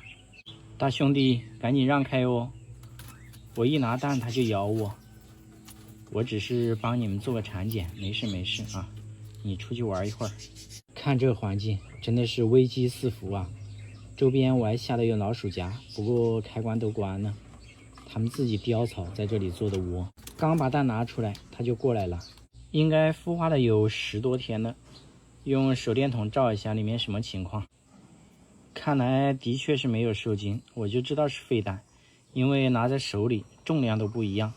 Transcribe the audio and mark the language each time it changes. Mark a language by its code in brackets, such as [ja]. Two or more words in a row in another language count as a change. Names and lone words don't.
[zh] 大兄弟，趕緊讓開哦！我一拿蛋它就咬我。我只是幫你們做個產檢，沒事沒事啊。你出去玩一會兒。看這環境，真的是危機四伏啊！周邊我還下的有老鼠夾，不過開關都關了。他們自己叼草在這裡做的窩，剛把蛋拿出來，它就過來了。應該孵化的有10多天了。用手電筒照一下裡面什麼情況。看來的確是沒有受精，我就知道是废蛋，因為拿在手裡重量都不一樣。